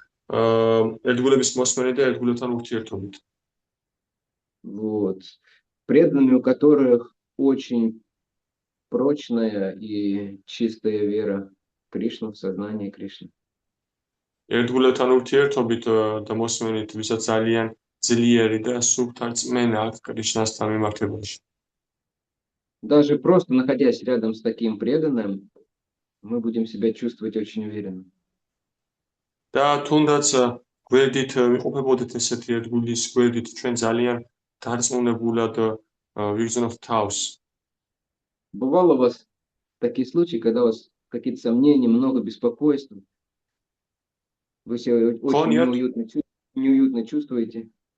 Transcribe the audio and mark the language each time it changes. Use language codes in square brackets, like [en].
[ka] ერთგულების მოსმენი და ერთგულებთან ურთიერთობით. [ru] Вот. Преданными, у которых очень прочная и чистая вера в Кришну, в сознание Кришны. [ka] ერთგულებთან ურთიერთობით და მოსმენით, ვისაც ძალიან ძლიერი და სუფთა რწმენა აქვს კრიშნასთან მიმართებაში. [ru] Даже просто находясь рядом с таким преданным, мы будем себя чувствовать очень уверенно. [ka] და თუნდაც გვერდით ვიყოფებოდეთ ესეთი ერთგულის გვერდით ჩვენ ძალიან დარწმუნებულად ვიგრძნობთ თავს. [ru] Бывало у вас такие случаи, когда у вас какие-то сомнения, много беспокойства? Вы себя очень неуютно чувствуете?